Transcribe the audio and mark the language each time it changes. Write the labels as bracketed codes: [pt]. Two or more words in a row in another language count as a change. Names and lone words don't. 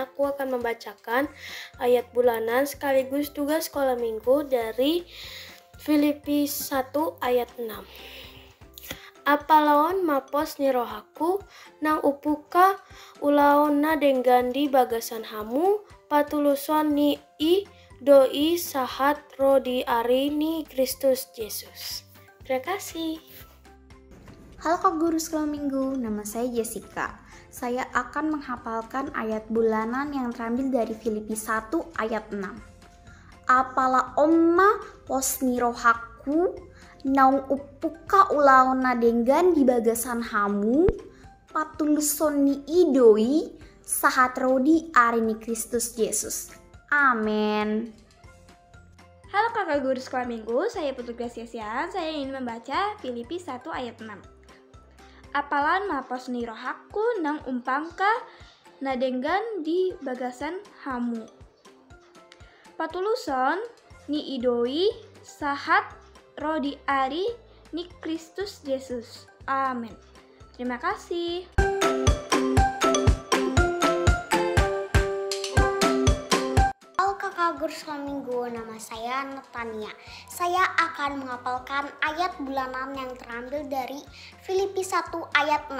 [id] akan membacakan ayat bulanan sekaligus tugas sekolah minggu dari Filipi 1 ayat 6. [bbc] Apalaon mapos ni rohaku, nang upuka ulaon na denggandi bagasan hamu, patuluson ni doi sahat rodi ari ni Kristus Yesus. [id] Terima kasih. Halo Kak Guru Sekolah Minggu, nama saya Jessica. Saya akan menghafalkan ayat bulanan yang terambil dari Filipi 1 ayat 6. [bbc] Apala omma posni rohaku, naung upuka ulaona denggan di bagasan hamu, patuluson ni idoi, sahat rodi arini Kristus Yesus. [id] Amin. Halo kakak guru sekolah minggu, saya petugas Yesian. Saya ingin membaca Filipi 1 ayat 6. [bbc] Apalan mapos ni rohaku nang umpangka nadenggan di bagasan hamu. Patuluson ni idoi sahat rodi ari ni Kristus Yesus. [id] Amin. Terima kasih. Halo kakak guru sekolah minggu, nama saya Natania. Saya akan menghafalkan ayat bulanan yang terambil dari Filipi 1 ayat 6.